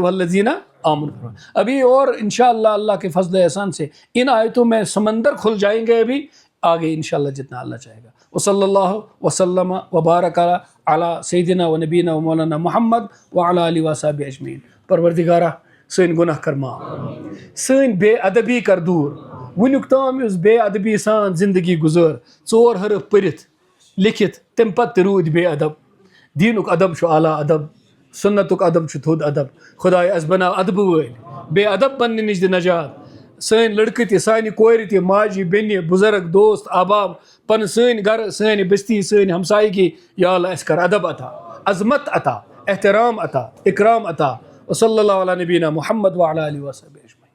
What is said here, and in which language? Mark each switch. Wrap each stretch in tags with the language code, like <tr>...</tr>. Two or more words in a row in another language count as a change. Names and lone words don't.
<ar>الذین آمنوا</ar> <ur>ابھی اور انشاءاللہ اللہ کے فضل و احسان سے ان آیتوں میں سمندر کھل جائیں گے ابھی آگے انشاءاللہ جتنا اللہ چاہے گا</ur> <ar>وصلی اللہ وسلم وبارک علی سیدنا و نبینا و مولانا محمد وعلی آلہ وصحبہ اجمعین</ar> <ks>پروردگارہ سن گناہ کر معاف سن بے ادبی کر دور ونیک تام اس بے ادبی سان زندگی گزار 4 حرف پرت لکھت تم پتہ رود بے ادب دینک ادب چھُ اعلیٰ ادب سنتک ادب چھُ تھوٚد ادب خداے اَسہِ بناو ادبہٕ وٲلۍ بے ادب بننہٕ نِش دِ نجات سٲنۍ لڑکہٕ تہِ سانہِ کورِ تہِ ماجہِ بیٚنہِ بُزرگ دوست احباب پن سٲنۍ گرٕ سٲنۍ بستی سٲنۍ ہمسایگی یا اللہ اَسہِ کر ادب عطا عظمت عطا احترام عطا اکرام عطا</ks> <ar>وصلی اللہ علی نبینا محمد وعلی آلہ وصحبہ</ar>